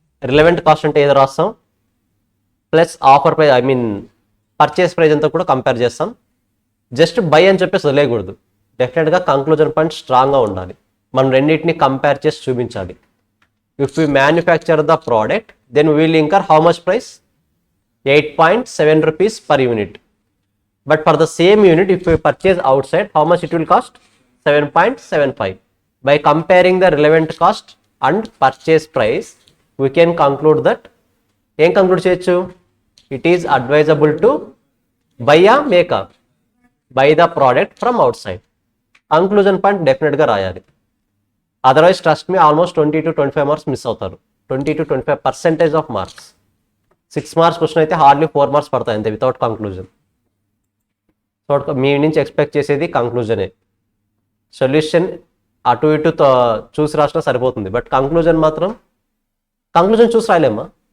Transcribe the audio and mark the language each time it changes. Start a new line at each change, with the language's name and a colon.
Telugu: Relevant cost అంటే ఏదో రాస్తాం, plus offer price, I mean purchase price అంతా కూడా కంపేర్ చేస్తాం. జస్ట్ బై అని చెప్పేసి వదిలేయకూడదు, డెఫినెట్గా కంక్లూజన్ పాయింట్ స్ట్రాంగ్గా ఉండాలి. మనం రెండింటిని కంపేర్ చేసి చూపించాలి.
English: If you manufacture the product then will incur how much price? 8.7 rupees per unit. But for the same unit, if we purchase outside, how much it will cost? 7.75. By comparing the relevant cost and purchase price, we can conclude that,
Telugu: ఏం conclude చేయొచ్చు?
English: It is advisable to buy a maker, buy the product from outside. Conclusion point definitely
Telugu: గా రాయాలి.
English: Otherwise, trust me, almost 20 to 25 marks
Telugu: miss అవుతారు.
English: 20 to 25% of marks.
Telugu: 6 marks question అయితే hardly 4 marks పడతాయి అంతే, without conclusion. So మీ నుంచి expect చేసేది కంక్లూజనే. Solution అటు ఇటు చూసి రాసినా సరిపోతుంది, బట్ కంక్లూజన్ మాత్రం, కంక్లూజన్ చూసి రాయలేమ్మా.